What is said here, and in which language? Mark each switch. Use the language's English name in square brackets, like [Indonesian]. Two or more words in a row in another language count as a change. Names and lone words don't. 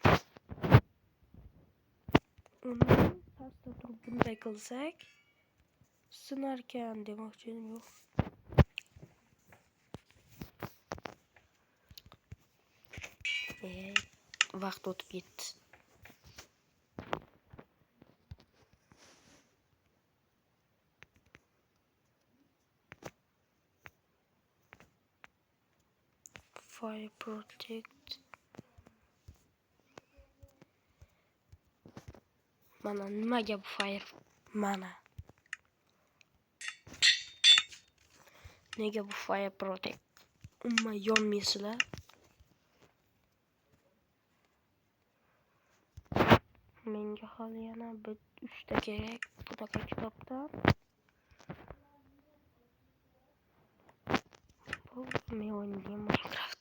[Uzbek] Uni pastda turib bunday qilsak sinarkan demoqchim yo'q. Vaqt o'tib ketdi. [English] Fire protect. [Uzbek] Mana nimaga bu fire? Mana. Nega bu [English] fire protect? [Uzbek] Umuman yonmaysizlar. Menga hali yana 3 ta kerak bunaqa kitobdan. Bu men o'ynagan Minecraft.